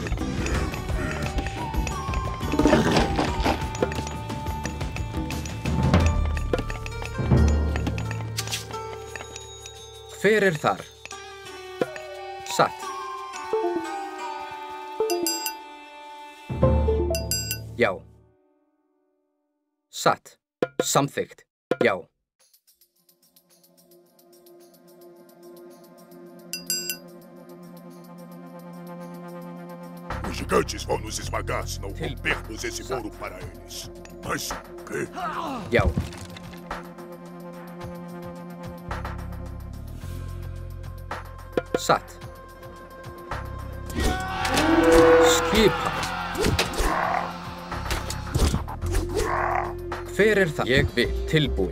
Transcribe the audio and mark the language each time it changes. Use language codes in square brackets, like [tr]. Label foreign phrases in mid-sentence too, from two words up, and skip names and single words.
[is] Hver þar? Satt. Já. Satt. Samþykkt. Já. [pt] Os gigantes vão nos esmagar se não rompermos esse muro para eles. Mas o quê? [is] Já. Satt. Skipan. Hver það? Ég vil. Tilbúin.